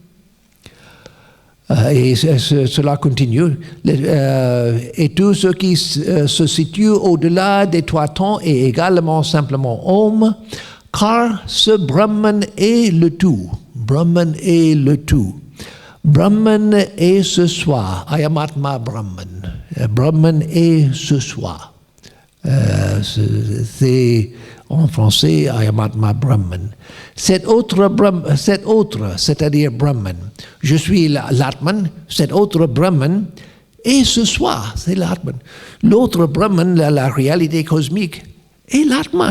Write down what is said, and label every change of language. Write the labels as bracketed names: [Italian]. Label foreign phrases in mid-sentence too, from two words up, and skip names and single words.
[French] Et cela continue. Et tout ce qui se situe au-delà des 3 temps est également simplement Om, car ce Brahman est le tout. Brahman est le tout. Brahman est ce soi. [Sanskrit] अयमात्मा ब्रह्मन्. [French] Brahman est ce soi. C'est en français [Sanskrit] अयमात्मा ब्रह्मन्. [French] Cet autre, c'est-à-dire Brahman. Je suis l'Atman, cet autre Brahman est ce soi, c'est l'Atman. L'autre Brahman, la réalité cosmique, est l'Atman.